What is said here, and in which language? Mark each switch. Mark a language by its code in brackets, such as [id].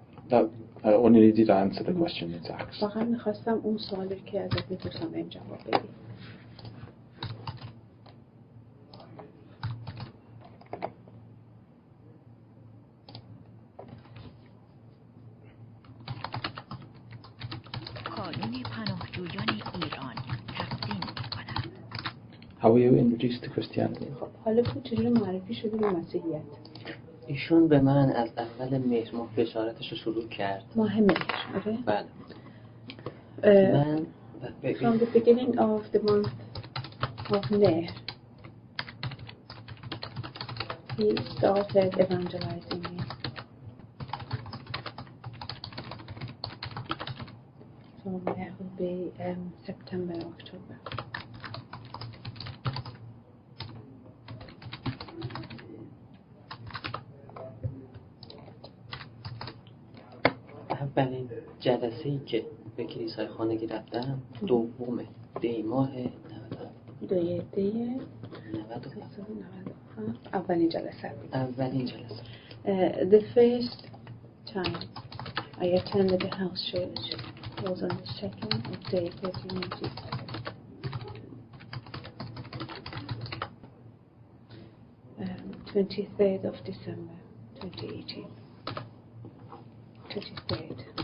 [en] That I only needed to answer the question that's asked. [fa] فقط میخواستم اون سوالی که ازت میپرسم بهم جواب بدی. قانون پناهجویان ایران تقدیم می‌کند. [en] How were you introduced to Christianity? [fa] خب حالا تو چجوری معرفی شدی به مسیحیت؟ ایشون به من از اول مهر ماه بشارتش رو شروع کرد. ماه مهر، آره؟ بله. من [en] From the beginning of the month of Mehr, he started evangelizing me. So Mehr will be September, October. [fa] اولین جلسه‌ای که به کلیسای خانگی رفتم دوم دی ماه 97. اولین جلسه. اولین جلسه. [en] The first time I attended the house church was on the 2nd of day 1387. 23rd of December 2018. 23rd.